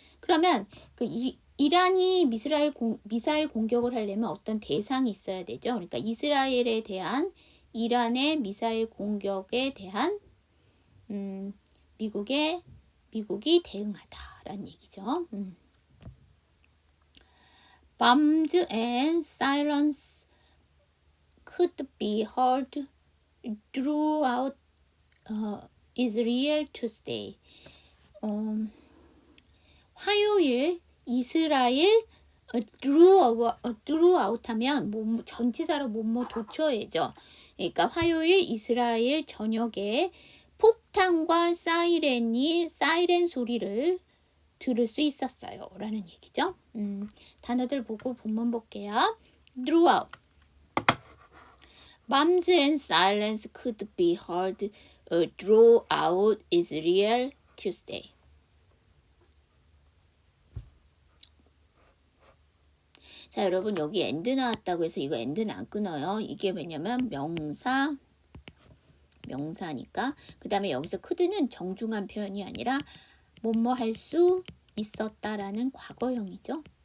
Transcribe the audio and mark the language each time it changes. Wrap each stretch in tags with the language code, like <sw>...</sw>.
<ko>그러면 그 이란이 미사일 공격을 하려면 어떤 대상이 있어야 되죠. 그러니까 이스라엘에 대한 이란의 미사일 공격에 대한 미국이 대응하다라는 얘기죠.</ko> <en>Bombs and sirens could be heard throughout Israel Tuesday.</en> <ko>화요일 이스라엘 throughout 하면 전치사로 도처에죠. 그러니까 화요일 이스라엘 저녁에 폭탄과 사이렌 소리를 들을 수 있었어요. 라는 얘기죠. 단어들 보고 본문 볼게요.</ko> <en>throughout. Bombs and sirens could be heard throughout Israel Tuesday.</en> <ko>자, 여러분 여기 end 나왔다고 해서 이거 end는 안 끊어요. 이게 왜냐면 명사니까. 그 다음에 여기서 could는 정중한 표현이 아니라 뭐뭐 할 수 있었다라는 과거형이죠.</ko>